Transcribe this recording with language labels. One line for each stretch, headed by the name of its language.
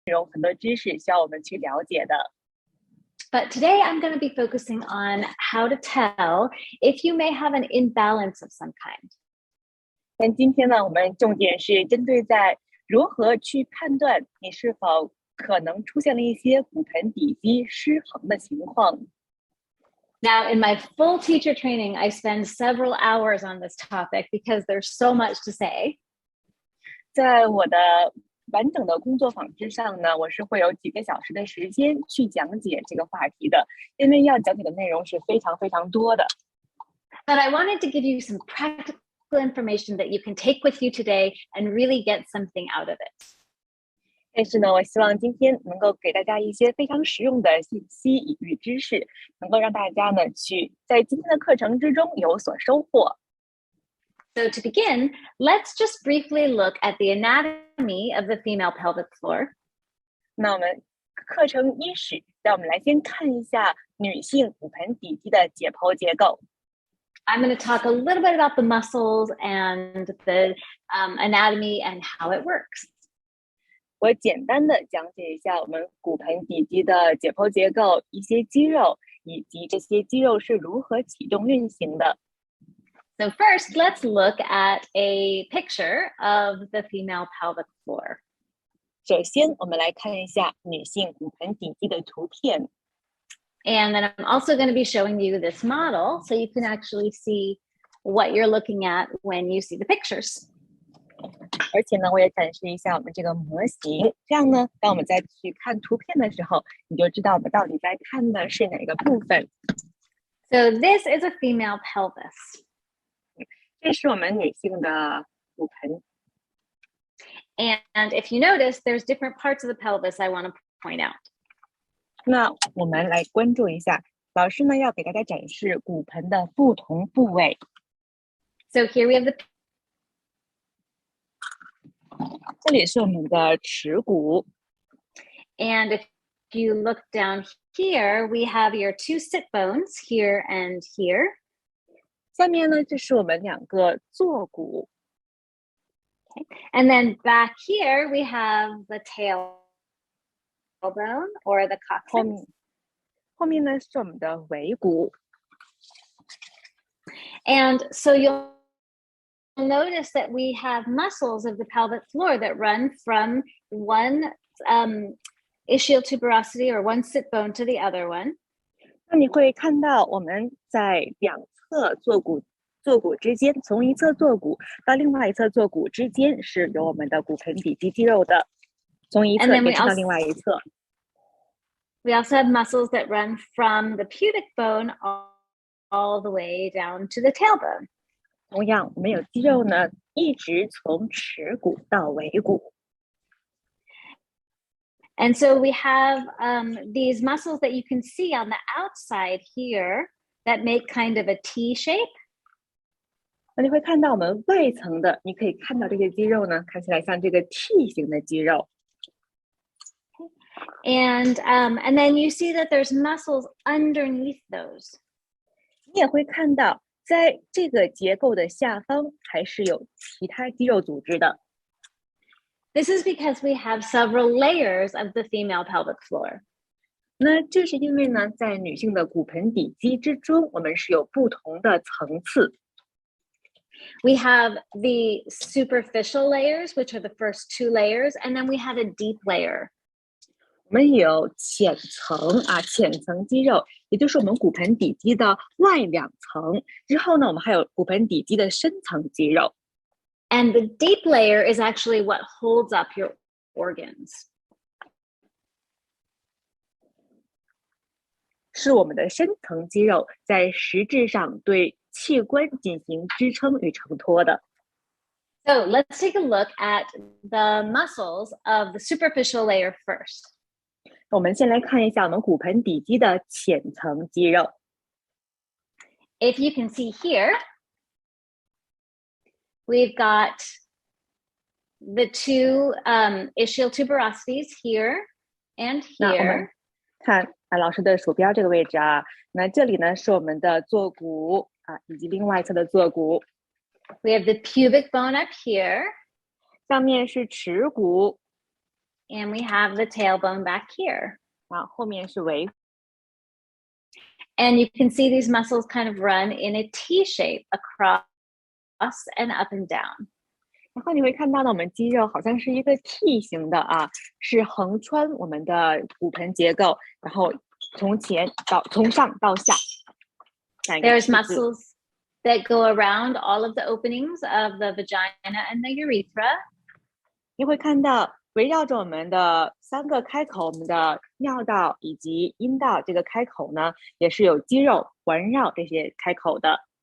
Chinese: 容很多知识需要我们去了解的。
English: But today I'm going to be focusing on how to tell if you may have an imbalance of some kind.
Chinese: 但今天呢，我们重点是针对在如何去判断你是否可能出现了一些骨盆底肌失衡的情况。
English: Now, in my full teacher training, I spend several hours on this topic because there's so much to say.
Chinese: 在我的完整的工作坊之上呢，我是会有几个小时的时间去讲解这个话题的，因为要讲解的内容是非常非常多的。
English: But I wanted to give you some practical information that you can take with you today and really get something out of it.
Chinese: 但是呢，我希望今天能够给大家一些非常实用的信息与知识，能够让大家呢去在今天的课程之中有所收获。
English: So to begin, let's just briefly look at the anatomy of the female pelvic floor.
Chinese: 那我们课程伊始，让我们来先看一下女性骨盆底肌的解剖结构。
English: I'm going to talk a little bit about the muscles and the anatomy and how it works.
Chinese: 我简单的讲解一下我们骨盆底肌的解剖结构，一些肌肉，以及这些肌肉是如何启动运行的。
English: So first, let's look at a picture of the female pelvic floor.
Chinese: 首先，我们来看一下女性骨盆底肌的图片。
English: And then I'm also going to be showing you this model so you can actually see what you're looking at when you see the pictures.
Chinese: 而且呢，我也展示一下我们这个模型，这样呢，当我们再去看图片的时候，你就知道我们到底在看的是哪个部分。
English: So this is a female pelvis.
Chinese: 这是我们女性的骨盆。
English: And if you notice, there's different parts of the pelvis I want to point out.
Chinese: 那我们来关注一下，老师呢要给大家展示骨盆的不同部位。
English: So here we have the
Chinese: 这里是我们的耻骨。
English: And if you look down here, we have your two sit bones here and here.
Chinese: 下面呢，这是我们两个坐骨。
English: Okay. And then back here, we have the tailbone or the coccyx.
Chinese: 后面呢是我们的尾骨。
English: And so you'll notice that we have muscles of the pelvic floor that run from one ischial tuberosity or one sit bone to the other one.
Chinese: 那你会看到我们在两侧坐骨之间，从一侧坐骨到另外一侧坐骨之间是有我们的骨盆底肌肌肉的，从一侧延伸到另外一侧。
English: We also have muscles that run from the pubic bone all the way down to the tailbone.
Chinese: 同样，我们有肌肉呢，一直从耻骨到尾骨。
English: And so we have these muscles that you can see on the outside here that make kind of a T shape.
Chinese: 那你会看到我们外层的，你可以看到这些肌肉呢，看起来像这个 T 型的肌肉。
English: And then you see that there's muscles underneath those.
Chinese: 你也会看到，在这个结构的下方还是有其他肌肉组织的。
English: This is because we have several layers of the female pelvic floor.
Chinese: 那这是因为呢，在女性的骨盆底肌之中，我们是有不同的层次。
English: We have the superficial layers, which are the first two layers, and then we have a deep layer.
Chinese: 我们有浅层肌肉，也就是我们骨盆底肌的外两层。之后呢，我们还有骨盆底肌的深层肌肉。
English: And the deep layer is actually what holds up your organs.
Chinese: 是我们的深层肌肉在实质上对器官进行支撑与承托的。
English: So let's take a look at the muscles of the superficial layer first.
Chinese: 我们先来看一下我们骨盆底肌的浅层肌肉。
English: If you can see here, we've got the two ischial tuberosities here and here.
Chinese: 那我们看老师的鼠标这个位置啊，那这里呢是我们的坐骨以及另外一侧的坐骨。
English: We have the pubic bone up here.
Chinese: 上面是耻骨。
English: And we have the tailbone back here.
Chinese: 啊，后面是尾。
English: And you can see these muscles kind of run in a T shape across and up and down.
Chinese: 然后你会看到呢，我们肌肉好像是一个 T 型的啊，是横穿我们的骨盆结构，然后从上到下。
English: There's muscles that go around all of the openings of the vagina and the urethra.
Chinese: 你会看到围绕着我们的3个开口，我们的尿道以及阴道这个开口呢，也是有肌肉环绕这些开口的。